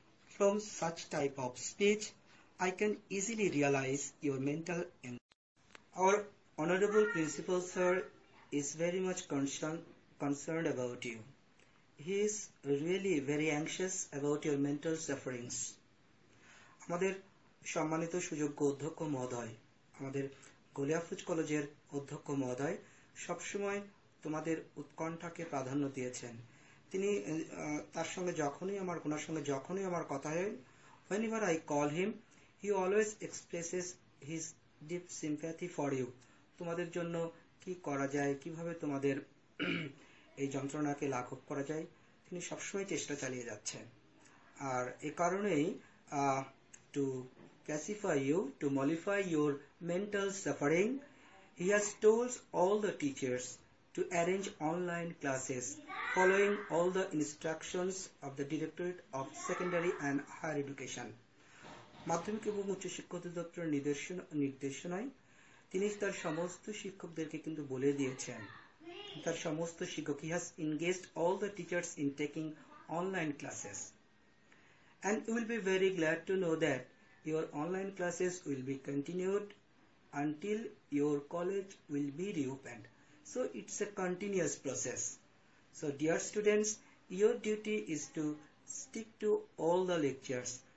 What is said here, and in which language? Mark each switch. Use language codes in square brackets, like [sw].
[en] From such type of speech, I can easily realize your mental anxiety. Our honorable principal sir is very much concerned about you. He is really very anxious about your mental sufferings. [bn] আমাদের সম্মানিত সুযোগ্য অধ্যক্ষ মহোদয়, আমাদের গলিয়াফুজ কলেজের অধ্যক্ষ মহোদয় সবসময় তোমাদের উৎকণ্ঠাকে প্রাধান্য দিয়েছেন। তিনি তার সঙ্গে যখনই আমার কথা হয়, [en] whenever I call him, he always expresses his deep sympathy for you. [bn] তোমাদের জন্য কি করা যায়, কিভাবে তোমাদের এই যন্ত্রণাকে লাঘব করা যায়, তিনি সবসময় চেষ্টা চালিয়ে যাচ্ছেন। আর এ কারণেই [en] to pacify you, to mollify your mental suffering, he has told all the teachers to arrange online classes following all the instructions of the Directorate of Secondary and Higher Education. [bn] মাধ্যমিক এবং উচ্চ শিক্ষা অধিদপ্তরের নির্দেশনায় তিনি তার সমস্ত শিক্ষকদেরকে কিন্তু বলে দিয়েছেন, তার সমস্ত শিক্ষক, [en] he has engaged all the teachers in taking online classes. And you will be very glad to know that your online classes will be continued until your college will be reopened. So it's a continuous process. So dear students, your duty is to stick to all the lectures.